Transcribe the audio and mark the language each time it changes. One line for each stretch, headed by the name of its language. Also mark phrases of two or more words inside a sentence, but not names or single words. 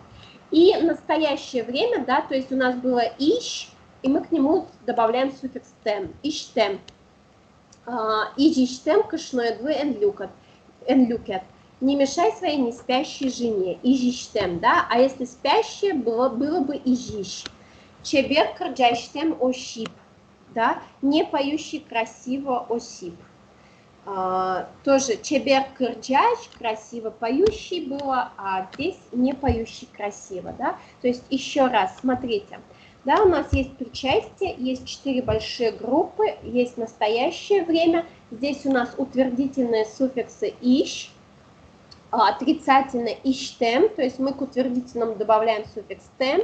Russian: И настоящее время, да, то есть у нас было ищ, и мы к нему добавляем суффикс тем, иштем.
Mari: Ижиштем кашноэдвы энлюкет.
Russian: Не мешай своей неспящей жене. Ижиштем, да, а если спящее, было бы ижиш.
Mari: Чебер кырджаштем ошип, да,
Russian: не поющий красиво осип. Тоже
Mari: чебер кырджач,
Russian: красиво поющий было, а здесь не поющий красиво, да. То есть еще раз, смотрите, да, у нас есть причастие, есть 4 большие группы, есть настоящее время, здесь у нас утвердительные суффиксы ищ, отрицательное иштем, то есть мы к утвердительному добавляем суффикс тем.